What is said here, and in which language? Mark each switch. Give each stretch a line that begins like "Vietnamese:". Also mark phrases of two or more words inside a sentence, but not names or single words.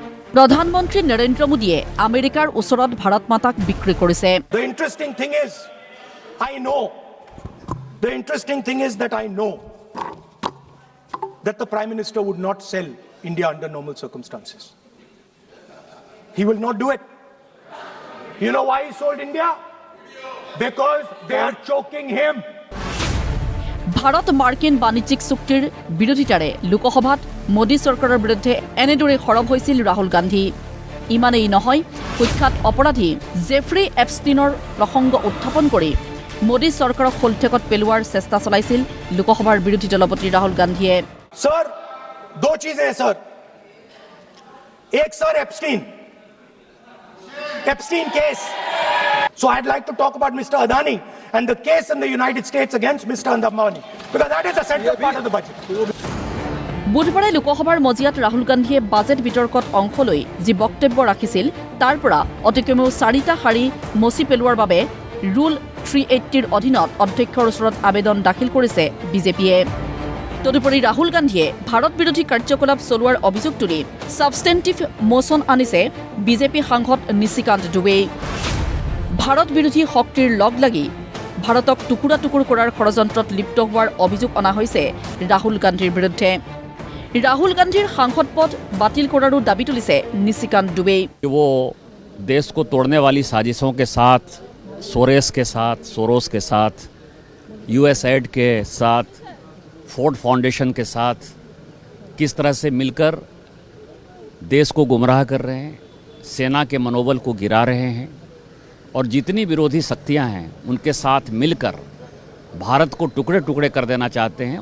Assamese: প্ৰধানমন্ত্ৰী নৰেন্দ্ৰ মোদীয়ে আমেৰিকাৰ ওচৰত ভাৰত মাতাক বিক্ৰী কৰিছে।
English: The interesting thing is that I know that the Prime Minister would not sell India under normal circumstances. He will not do it. You know why he sold India? Because they are choking him.
Assamese: ভাৰত মাৰ্কিন বাণিজ্যিক চুক্তিৰ বিৰোধিতাৰে লোকসভাত মোদী চৰকাৰৰ বিৰুদ্ধে এনেদৰে সৰব হৈছিল ৰাহুল গান্ধী। ইমানেই নহয়, কুখ্যাত অপৰাধী জেফ্ৰী এপষ্টিনৰ প্ৰসংগ উত্থাপন কৰি মোদী চৰকাৰক শোলঠেকত পেলোৱাৰ চেষ্টা চলাইছিল লোকসভাৰ বিৰোধী দলপতি ৰাহুল গান্ধীয়ে।
Hindi: सर, दो चीजें हैं सर। एक सर Epstein case.
English: So I'd like to talk about Mr. Adani and the case in the United States against Mr. Ambani, because that is a central part of the budget.
Assamese: বুধবাৰে লোকসভাৰ মজিয়াত ৰাহুল গান্ধীয়ে বাজেট বিতৰ্কত অংশ লৈ যি বক্তব্য ৰাখিছিল তাৰ পৰা অতি কমেও 4টা শাৰী মচি পেলোৱাৰ বাবে ৰুল 380ৰ অধীনত অধ্যক্ষৰ ওচৰত আবেদন দাখিল কৰিছে বিজেপিয়ে। তদুপৰি ৰাহুল গান্ধীয়ে ভাৰত বিৰোধী কাৰ্যকলাপ চলোৱাৰ অভিযোগ তুলি
English: substantive motion
Assamese: আনিছে বিজেপি সাংসদ নিশিকান্ত দুবেই। ভাৰত বিৰোধী শক্তিৰ লগ লাগি ভাৰতক টুকুৰা টুকুৰ কৰাৰ ষড়যন্ত্ৰত লিপ্ত হোৱাৰ অভিযোগ অনা হৈছে ৰাহুল গান্ধীৰ বিৰুদ্ধে। ৰাহুল গান্ধী সাংসদ পদ বাতিল কৰাৰো দাবী তুলিছে নিশিকান্ত দুবে।
Hindi: वो देश को तोड़ने वाली साजिशों के साथ, सोरोस के साथ, यूएसएड के साथ, फोर्ड फाउंडेशन के साथ किस तरह से मिलकर देश को गुमराह कर रहे हैं, सेना के मनोबल को गिरा रहे हैं और जितनी विरोधी शक्तियां हैं उनके साथ मिलकर भारत को टुकड़े टुकड़े कर देना चाहते हैं।